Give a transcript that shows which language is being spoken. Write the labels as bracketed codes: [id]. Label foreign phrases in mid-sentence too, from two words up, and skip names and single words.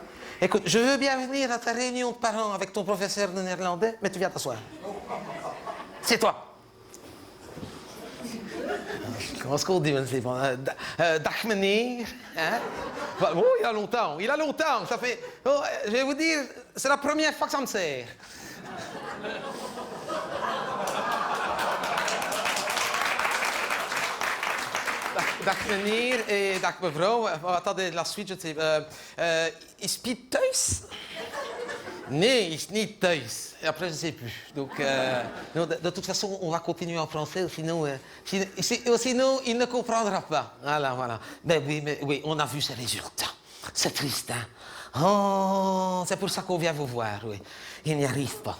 [fr] Écoute, je veux bien venir à ta réunion de parents avec ton professeur de néerlandais, mais tu viens t'asseoir. C'est toi. Comment est-ce qu'on dit, c'est bon? [nl] Dag meneer. [fr] Hein? Oh, il a longtemps, il a longtemps. Ça fait. Oh, je vais vous dire, c'est la première fois que ça me sert. [nl] Dag meneer et dag mevrouw. [fr] Attendez, la suite, je sais. [nl] Is Piet thuis? Nee, is niet thuis. [fr] Et après, je ne sais plus. Donc, non, de toute façon, on va continuer en français, sinon, sinon il ne comprendra pas. Voilà, voilà. Mais oui, on a vu ses résultats. C'est triste, hein? Oh, c'est pour ça qu'on vient vous voir, oui. Il n'y arrive pas.